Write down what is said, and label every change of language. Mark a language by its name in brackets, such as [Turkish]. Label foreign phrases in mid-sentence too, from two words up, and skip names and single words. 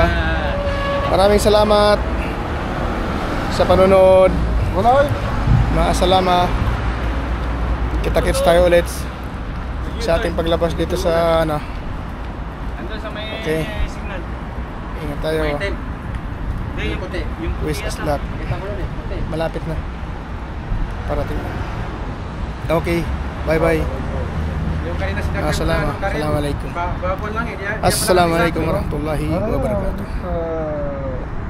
[Filipino] Maraming salamat sa panonood. Wala Mga salama. Kita-kits tayo ulit sa ating paglabas dito sa Andun sa may Okay. signal. Ingat tayo. Yung puti. [English] Wish us luck. [Filipino] Malapit na. Parating na. Okay. Bye-bye. [Arabic] Assalamualaikum. السلام عليكم ورحمة الله وبركاته.